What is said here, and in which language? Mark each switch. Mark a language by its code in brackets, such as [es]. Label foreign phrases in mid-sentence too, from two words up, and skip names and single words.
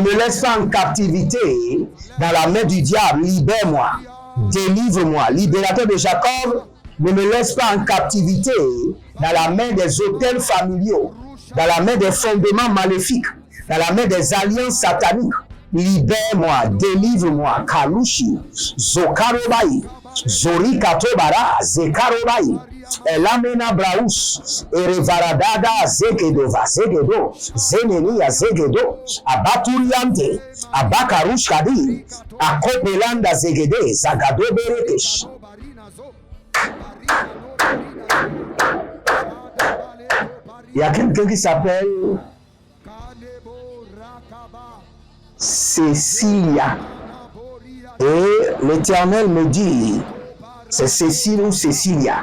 [fr] me laisse pas en captivité dans la main du diable, libère-moi, délivre-moi, libérateur de Jacob, ne me laisse pas en captivité dans la main des autels familiaux, dans la main des fondements maléfiques, dans la main des alliances sataniques, libère-moi, délivre-moi, Kalushi, Zokarobai, Zorikatobara, Zekarobai, Elamena Braus, Erevaradada, Zegedova, Zegedo, Zenenia, Zegedo, Abaturiante, Abakarush Kadi, Akopelanda Zegede, Zagado Berekesh. Il y a quelqu'un qui s'appelle Cécilia. Et l'Éternel me dit, c'est Cécile ou Cécilia.